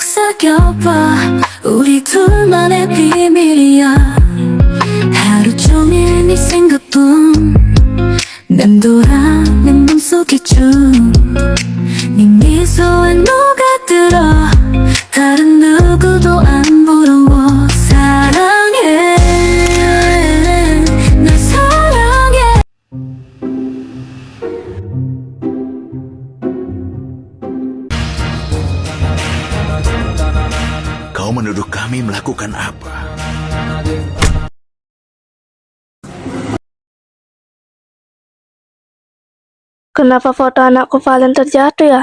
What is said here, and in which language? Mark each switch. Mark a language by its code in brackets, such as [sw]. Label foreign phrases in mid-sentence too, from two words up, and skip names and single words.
[ko] 사겨봐 우리 둘만의 비밀이야 하루 종일 네 생각뿐 맴돌아 내 맘속에 쭉네 미소에 녹아들어 다른 누구도 안 부러워 사랑해 날 사랑해 [id] Kau menuduh kami melakukan apa? Kenapa foto anakku Valen terjatuh ya?